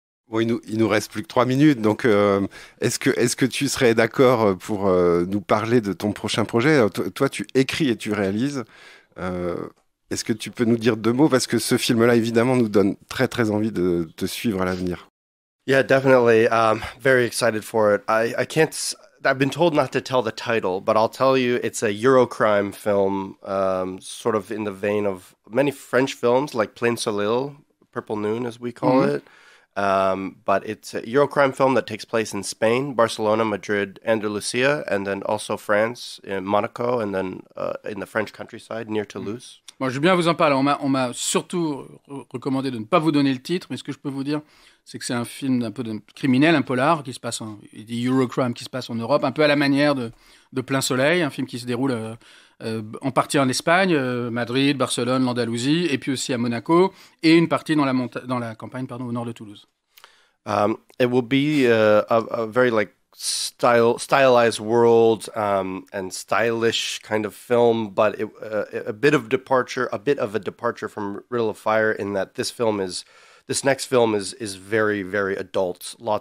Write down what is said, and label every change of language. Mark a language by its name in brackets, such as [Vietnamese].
[French] Bon, il nous reste plus que 3 minutes, donc est-ce que tu serais d'accord pour nous parler de ton prochain projet? Alors, toi, tu écris et tu réalises. Est-ce que tu peux nous dire 2 mots? Parce que ce film-là, évidemment, nous donne très, très envie de te suivre à l'avenir. [English] Yeah, definitely. Very excited for it. I can't... I've been told not to tell the title, but I'll tell you it's a Eurocrime film, sort of in the vein of many French films, like Plein Soleil, Purple Noon, as we call it. But it's a Eurocrime film that takes place in Spain, Barcelona, Madrid, Andalusia, and then also France, in Monaco, and then in the French countryside near Toulouse. [French] Bon, je veux bien vous en parler. On m'a surtout recommandé de ne pas vous donner le titre, mais ce que je peux vous dire, c'est que c'est un film un peu criminel, un polar, qui se passe des Eurocrime qui se passe en Europe, un peu à la manière de Plein Soleil, un film qui se déroule en partie en Espagne, Madrid, Barcelone, l'Andalousie, et puis aussi à Monaco, et une partie dans la campagne, au nord de Toulouse. [English] It will be a very stylized world and stylish kind of film, but a bit of a departure from Riddle of Fire in that this next film is very, very adult.